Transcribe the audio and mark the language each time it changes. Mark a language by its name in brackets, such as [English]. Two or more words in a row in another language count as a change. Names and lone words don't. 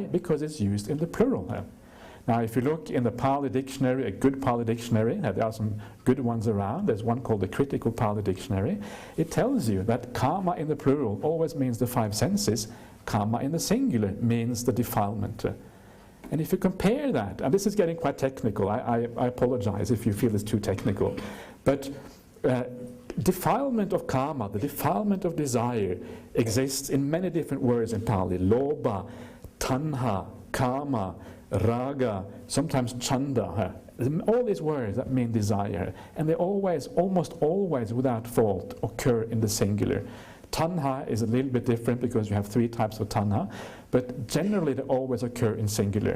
[English] Because it's used in the plural. Now, if you look in the Pali Dictionary, a good Pali Dictionary, there are some good ones around, there's one called the Critical Pali Dictionary, it tells you that karma in the plural always means the 5 senses, karma in the singular means the defilement. And if you compare that, and this is getting quite technical, I apologize if you feel it's too technical, but defilement of karma, the defilement of desire, exists in many different words in Pali. [Pali] Lobha, tanha, kama, raga, sometimes chanda. [English] All these words that mean desire, and they always, almost always without fault, occur in the singular. Tanha is a little bit different because you have 3 types of tanha, but generally they always occur in singular.